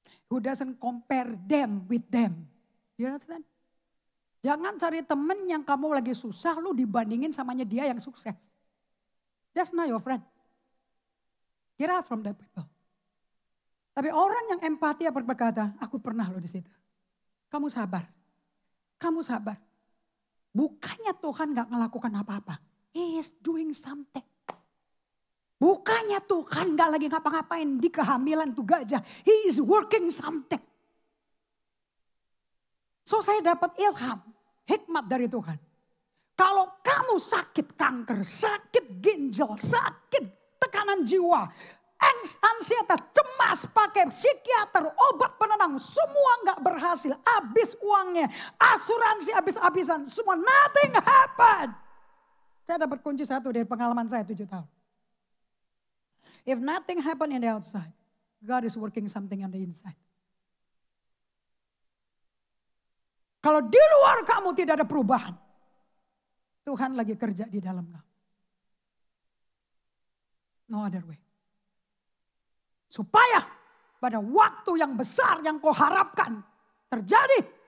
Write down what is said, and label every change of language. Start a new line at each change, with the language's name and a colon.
English: Who doesn't compare them with them. You understand?
Indonesian: Jangan cari temen yang kamu lagi susah, lu dibandingin samanya dia yang sukses.
English: That's not your friend. Get out from that people.
Indonesian: Tapi orang yang empati berkata, aku pernah loh di situ. Kamu sabar. Kamu sabar. Bukannya Tuhan gak melakukan apa-apa.
English: He is doing something.
Indonesian: Bukannya Tuhan gak lagi ngapa-ngapain di kehamilan tuh gajah.
English: He is working something.
Indonesian: So saya dapat ilham, hikmat dari Tuhan. Kalau kamu sakit kanker, sakit ginjal, sakit tekanan jiwa, ansietas, cemas, pakai psikiater, obat penenang, semua nggak berhasil, habis uangnya, asuransi habis-habisan, semua
English: nothing happen.
Indonesian: Saya dapat kunci satu dari pengalaman saya 7 tahun.
English: If nothing happen in the outside, God is working something on the inside.
Indonesian: Kalau di luar kamu tidak ada perubahan, Tuhan lagi kerja di dalam kamu.
English: No other way.
Indonesian: Supaya pada waktu yang besar yang kau harapkan terjadi.